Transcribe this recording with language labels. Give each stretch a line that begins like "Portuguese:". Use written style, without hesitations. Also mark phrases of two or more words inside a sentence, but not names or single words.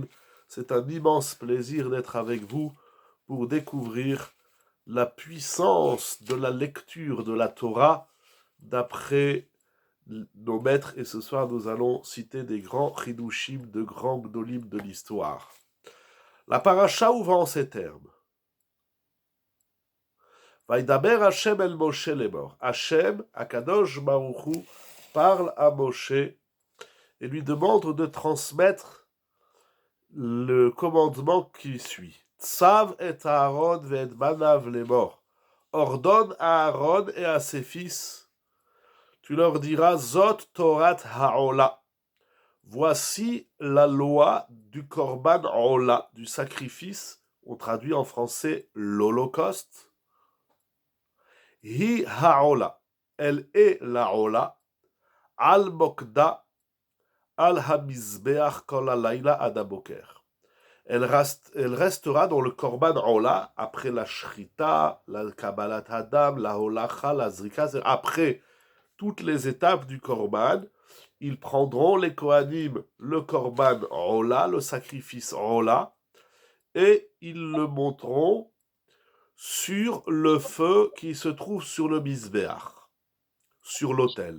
French: C'est un immense plaisir d'être avec vous pour découvrir la puissance de la lecture de la Torah d'après nos maîtres. Et ce soir, nous allons citer des grands chidushim, de grands gdolim de l'histoire. La paracha ouvre en ces termes.
Hebrew: וידבר השם אל משה לאמר. השם, הקדוש ברוך הוא,
French: parle à Moshe et lui demande de transmettre le commandement qui suit.
Hebrew: צו את אהרן ואת בניו לאמר.
French: Ordonne à Aaron et à ses fils, tu leur diras
Hebrew: זאת תורת העולה.
French: Voici la loi du
Hebrew: קרבן עולה,
French: du sacrifice, on traduit en français l'Holocauste.
Hebrew: היא העולה,
French: elle est la
Hebrew: עולה, על מוקדה, על המזבח כל הלילה עד הבוקר.
French: Elle restera dans le
Hebrew: קרבן עולה,
French: après la Shrita, la
Hebrew: קבלת הדם,
French: la Holacha, la Zrika, après toutes les étapes du Korban. Ils prendront les Kohanim le
Hebrew: קרבן עולה,
French: le sacrifice Ola, et ils le monteront sur le feu qui se trouve sur le Mizbeach, sur l'autel.